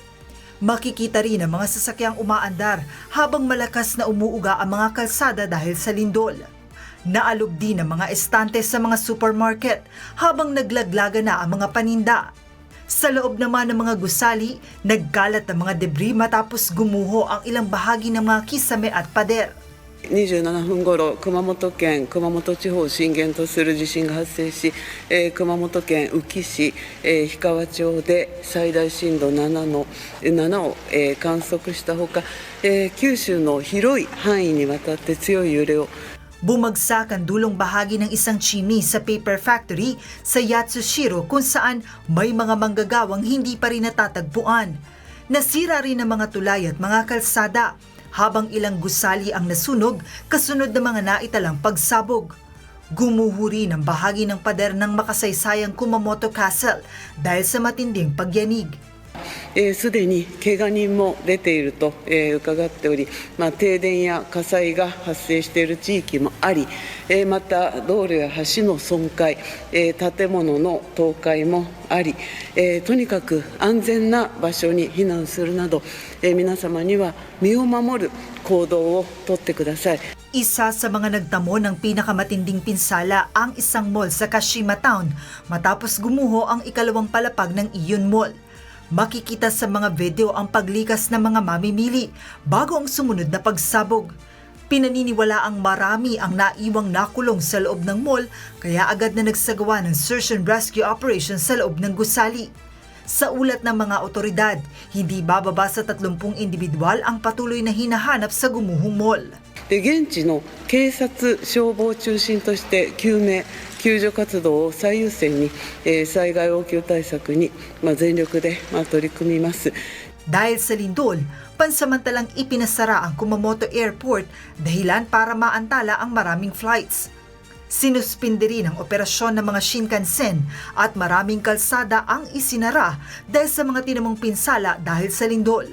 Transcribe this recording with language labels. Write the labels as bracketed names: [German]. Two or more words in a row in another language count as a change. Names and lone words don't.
[Filipino] Makikita rin ang mga sasakyang umaandar habang malakas na umuuga ang mga kalsada dahil sa lindol. Naalog din ang mga estante sa mga supermarket habang naglaglaga na ang mga paninda. Sa loob naman ng mga gusali, nagkalat ang mga debris matapos gumuho ang ilang bahagi ng mga kisame at pader. [Japanese] 27 分頃、熊本県熊本地方を震源とする地震が発生し、熊本県宇城市、氷川町で最大震度7を、観測したほか、九州の広い範囲にわたって強い揺れを [Filipino] Bumagsak ang dulong bahagi ng isang chimney sa paper factory sa Yatsushiro kung saan may mga manggagawang hindi pa rin natatagpuan. Nasira rin ang mga tulay at mga kalsada habang ilang gusali ang nasunog kasunod ng mga naitalang pagsabog. Gumuho rin ang bahagi ng pader ng makasaysayang Kumamoto Castle dahil sa matinding pagyanig. [Japanese] すでに怪我人も出ていると伺っており、停電や火災が発生している地域もあり、また道路や橋の損壊、建物の倒壊もあり、とにかく安全な場所に避難するなど、皆様には身を守る行動をとってください。 [Filipino] Isa sa mga nagtamo ng pinakamatinding pinsala ang isang mall sa Kashima Town matapos gumuho ang ikalawang palapag ng Iyon Mall. Makikita sa mga video ang paglikas ng mga mamimili bago ang sumunod na pagsabog. Pinaniniwala ang marami ang naiwang nakulong sa loob ng mall kaya agad na nagsagawa ng [English] search and rescue operation [Filipino] sa loob ng gusali. Sa ulat ng mga otoridad, hindi bababa sa 30 individual ang patuloy na hinahanap sa gumuhong mall. [Japanese] 現地の警察、消防を中心として救命、救助活動を最優先に、災害応急対策に、全力で、取り組みます。 [Filipino] Dahil sa lindol, pansamantalang ipinasara ang Kumamoto Airport dahilan para maantala ang maraming flights. Sinuspinde rin ang operasyon ng mga Shinkansen at maraming kalsada ang isinara dahil sa mga tinamong pinsala dahil sa lindol.